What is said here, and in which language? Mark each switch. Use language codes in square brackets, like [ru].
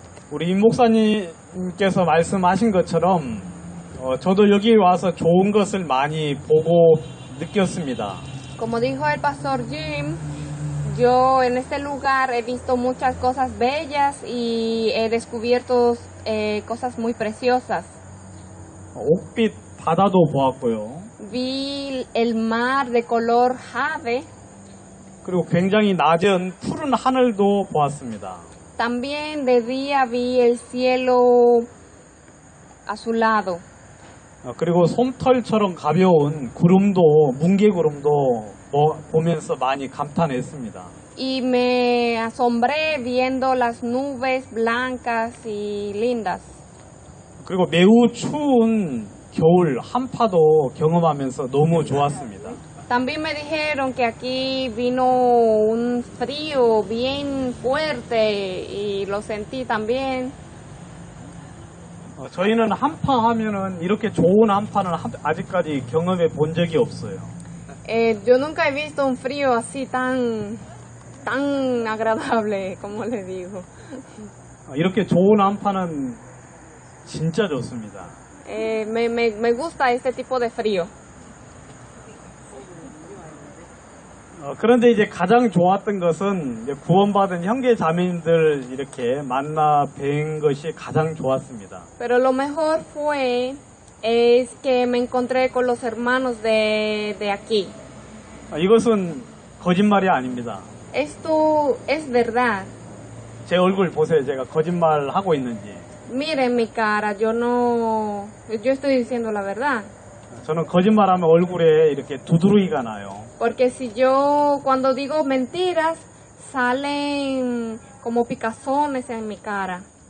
[ko] 우리 임 목사님께서 말씀하신 것처럼 저도 여기 와서 좋은 것을 많이 보고 느꼈습니다. [es] Como dijo el pastor Jim, yo en este lugar he visto muchas cosas bellas y he descubierto cosas muy preciosas. [ko] 옥빛 바다도 보았고요. [es] Vi el mar de color jade. [ko] 그리고 굉장히 낮은 푸른 하늘도 보았습니다. [es] También de día vi el cielo azulado. [ko] 그리고 솜털처럼 가벼운 구름도, 뭉게구름도 보면서 많이 감탄했습니다. [es] Y me asombré viendo las nubes blancas y lindas. [ko] 그리고 매우 추운 겨울 한파도 경험하면서 너무 좋았습니다. [es] También me dijeron que aquí vino un frío bien fuerte y lo sentí también. [ko] 저희는 한파 하면은 이렇게 좋은 한파는 아직까지 경험해 본 적이 없어요. [es] Yo nunca he visto un frío así tan agradable, como le digo. [ko] 이렇게 좋은 한파는 진짜 좋습니다. [es] Me gusta este tipo de frío. [ko] 그런데 이제 가장 좋았던 것은 이제 구원받은 형제 자매님들 이렇게 만나 뵌 것이 가장 좋았습니다. [es] Pero lo mejor es que me encontré con los hermanos de aquí. [ko] 이것은 거짓말이 아닙니다. [es] Esto es verdad. [ko] 제 얼굴 보세요. 제가 거짓말 하고 있는지. [es] Miren mi cara, yo estoy diciendo la verdad. [ko] 저는 거짓말하면 얼굴에 이렇게 두드러기가 나요. [es] Porque si yo cuando digo mentiras salen como picazones en mi cara.